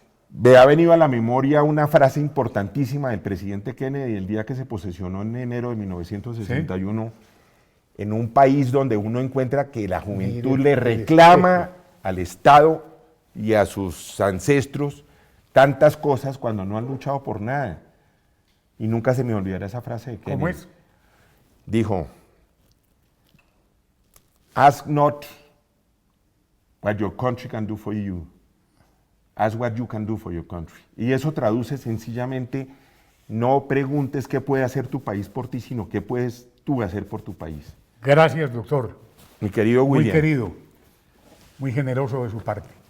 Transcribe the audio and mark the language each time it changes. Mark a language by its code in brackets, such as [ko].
[es] Me ha venido a la memoria una frase importantísima del presidente Kennedy el día que se posesionó en enero de 1961 en un país donde uno encuentra que la juventud Mire, le reclama al Estado y a sus ancestros tantas cosas cuando no han luchado por nada. Y nunca se me olvidará esa frase de Kennedy. ¿Cómo es? [en] Dijo, ask not what your country can do for you, ask what you can do for your country. [es] Y eso traduce sencillamente, no preguntes qué puede hacer tu país por ti, sino qué puedes tú hacer por tu país. Gracias, doctor. Mi querido Muy William, querido. Muy generoso de su parte.